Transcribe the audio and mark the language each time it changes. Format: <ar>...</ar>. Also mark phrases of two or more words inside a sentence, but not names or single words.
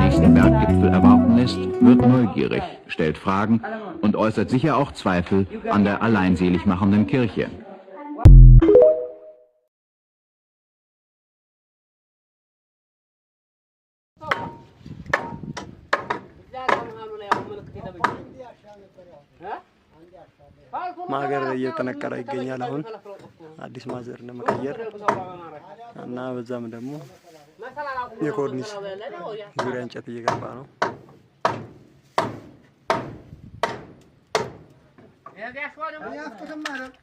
<de>nächsten Berggipfel erwarten lässt, wird neugierig, stellt Fragen und äußert sicher auch Zweifel an der alleinselig machenden Kirche.</de> <am>ማገር እየተነቀረ ይገኛል አሁን አዲስ ማዘር ለመቀየር እና በዛም ደግሞ የኮርኒስ ዙሪያ እንጨት እየገባ ነው።</am>